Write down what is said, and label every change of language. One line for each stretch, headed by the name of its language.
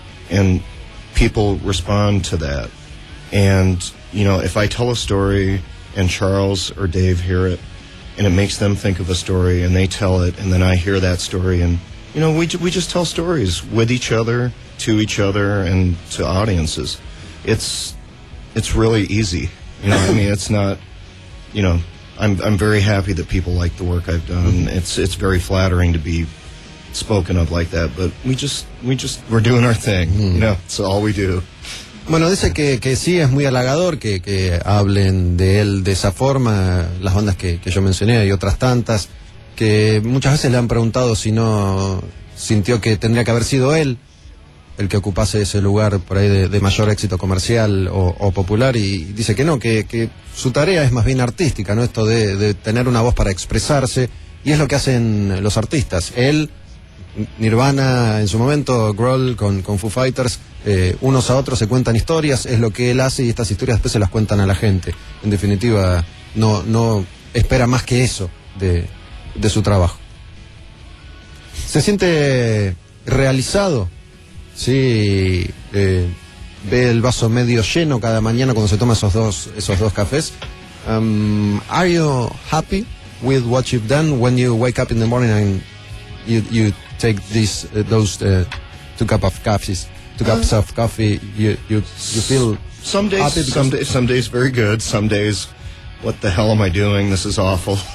English: And people respond to that. And, you know, if I tell a story and Charles or Dave hear it, and it makes them think of a story and they tell it, and then I hear that story, and, you know, we just tell stories with each other, to each other, and to audiences. It's really easy. You know, I mean, it's not, you know, I'm very happy that people like the work I've done. It's very flattering to be spoken of like that, but we just we're doing our thing, you know. It's all we do.
Spanish: Bueno, dice que sí, es muy halagador que hablen de él de esa forma, las bandas que yo mencioné y otras tantas, que muchas veces le han preguntado si no sintió que tendría que haber sido él el que ocupase ese lugar por ahí de mayor éxito comercial o popular, y dice que no, que su tarea es más bien artística, ¿no? Esto de tener una voz para expresarse, y es lo que hacen los artistas. Él, Nirvana en su momento, Grohl con Foo Fighters, unos a otros se cuentan historias, es lo que él hace, y estas historias después se las cuentan a la gente. En definitiva, no espera más que eso de su trabajo. ¿Se siente realizado? Sí, ve el vaso medio lleno cada mañana cuando se toma esos dos cafés.
English: Are you happy with what you've done when you wake up in the morning and you take two cups of coffee, you feel some days happy? Some days very good, some days what the hell am I doing, this is awful.